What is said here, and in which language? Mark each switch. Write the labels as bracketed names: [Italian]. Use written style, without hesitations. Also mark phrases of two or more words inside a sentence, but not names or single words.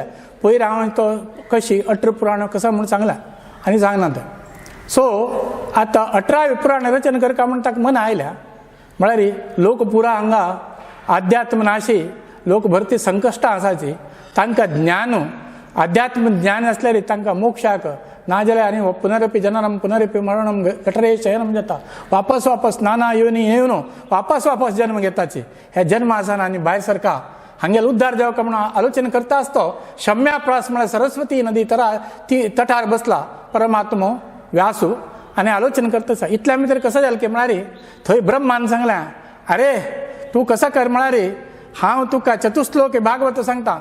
[Konkani] पयर हांव तो कशी 18 पुराण कसं म्हूण सांगला आनी सांगना तें. सो आतां 18वे पुराण रचना करका म्हण ताका मना आयल्या. म्हळ्यार लोक पुरा हांगा आध्यात्म नाशी, लोक भरती संकश्टां आसाची. तांकां ज्ञान, आध्यात्म ज्ञान आसल्यार तांकां मोक्षाक नाजाल्यार आनी [Sanskrit] पुनरपी जननम पुनरपी मरणम गटरे शयनम [Konkani] जाता. वापस नाना योनी येवन वापस जन्म घेताची. हे जन्म आसान आनी भायर सरका हांगेलो उद्धार जावका म्हणून आलोचना करता आसतो शम्याप्रास म्हळ्यार सरस्वती नदी ती तटार बसला परमात्मो व्यासू आनी आलोचना करता आसा. इतल्या भितर कसं जालें की म्हळ्यार थंय ब्रह्मान सांगलें, अरे तूं कसं कर म्हळ्यार हांव तुका चतुश्लोक भागवत सांगता.